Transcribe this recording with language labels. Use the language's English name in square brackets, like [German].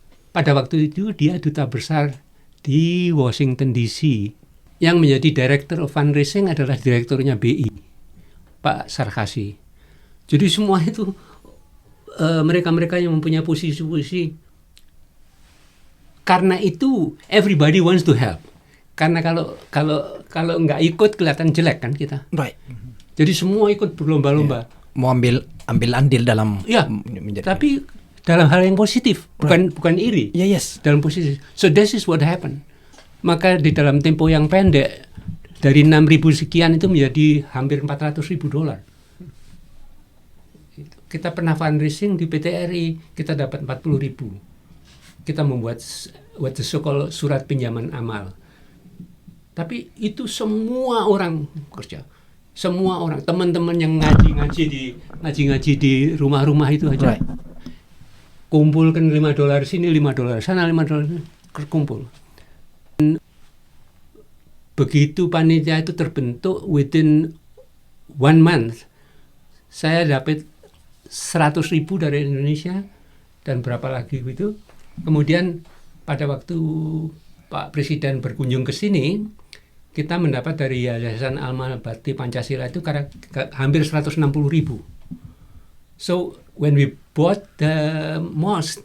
[Indonesian] Pada waktu itu dia duta besar di Washington DC. Yang menjadi [English] director of fundraising [Indonesian] adalah direkturnya BI, Pak Sarkasi. Jadi semua itu mereka-mereka yang mempunyai posisi-posisi. Karena itu [English] everybody wants to help. [Indonesian] Karena kalau nggak ikut kelihatan jelek kan kita. [English] Right. [Indonesian] Jadi semua ikut berlomba-lomba. Mau ambil andil dalam Ya, tapi dalam hal yang positif, bukan iri. Ya, yes. Dalam positif. [English] So this is what happened. [Indonesian] Maka di dalam tempo yang pendek dari 6.000 sekian itu menjadi hampir $400.000. Kita pernah fundraising di PTRI, kita dapat 40.000. Kita membuat [English] what the so-called [Indonesian] surat pinjaman amal. Tapi itu semua orang kerja. Semua orang, teman-teman yang ngaji-ngaji di rumah-rumah itu aja. [English] Right. [Indonesian] Kumpulkan $5 sini, $5 sana, $5 kumpul. Begitu panitia itu terbentuk, [English] within 1 month [Indonesian] saya dapat 100.000 dari Indonesia dan berapa lagi itu. Kemudian pada waktu Pak Presiden berkunjung ke sini, kita mendapat dari Yayasan Alma Bakti Pancasila itu hampir 160.000. [English] So when we bought the mosque,